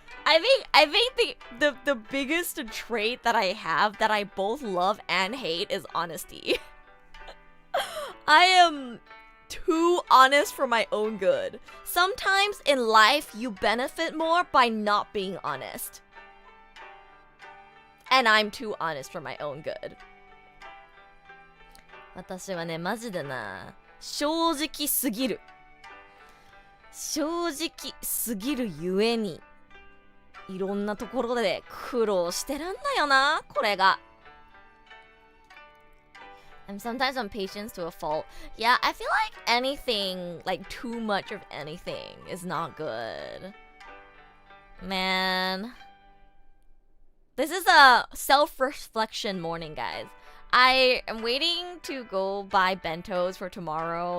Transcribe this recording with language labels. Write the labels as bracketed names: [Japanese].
[English] I think the biggest trait that I have that I both love and hate is honesty. I am too honest for my own good. Sometimes in life, you benefit more by not being honest. And I'm too honest for my own good. [Japanese] 私はね、マジでな、正直すぎる。正直すぎるゆえに、いろんなところで苦労してるんだよな、これが。 [English] I'm sometimes impatient to a fault. Yeah, I feel like anything, like too much of anything is not good. Man. This is a self-reflection morning, guys. I am waiting to go buy bentos for tomorrow.